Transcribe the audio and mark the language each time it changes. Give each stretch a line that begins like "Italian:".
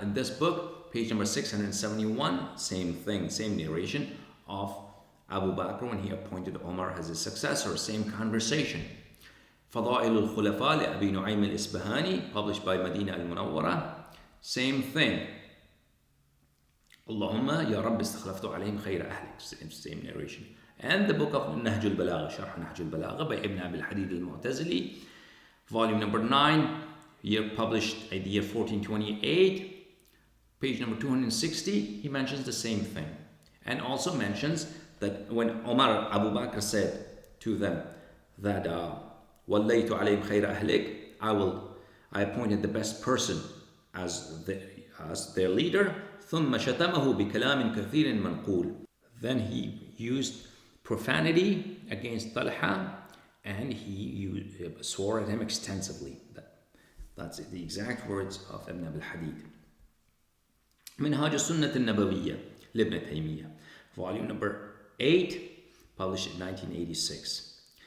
English: In this book, page number 671, same thing, same narration of Abu Bakr when he appointed Umar as his successor, same conversation. فضائل الخلفاء لأبي نعيم الإسبهاني, published by Madinah al-Munawwara, same thing.
Arabic: اللهم يا رب استخلفت عليهم خير أهلك,
English: same narration. And the book of نهج البلاغة, شرح نهج البلاغة by Ibn Abi al-Hadid al-Mu'tazili, volume number 9, year published in the year 1428, page number 260, he mentions the same thing. And also mentions that when Abu Bakr said to them that
Arabic: وَاللَّيْتُ عَلَيْهِمْ خَيْرَ أَهْلِكَ,
English: I appointed the best person as their leader,
Arabic: ثُمَّ شَتَمَهُ بِكَلَامٍ كَثِيرٍ مَنْقُولٍ.
English: Then he used profanity against Talha, and he swore at him extensively. That's the exact words of Ibn Abi al-Hadid. منهاج السنة النبوية لابن تيمية, volume number 8, published in 1986.